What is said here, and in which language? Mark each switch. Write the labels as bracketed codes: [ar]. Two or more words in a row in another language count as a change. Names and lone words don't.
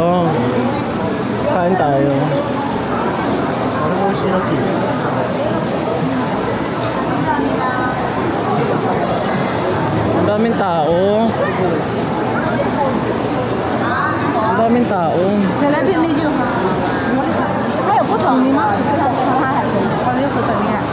[tl] Kain tayo. Ang daming tao. Ang daming tao. [zh] 再来片美酒。还有不同的吗？好的，不同的。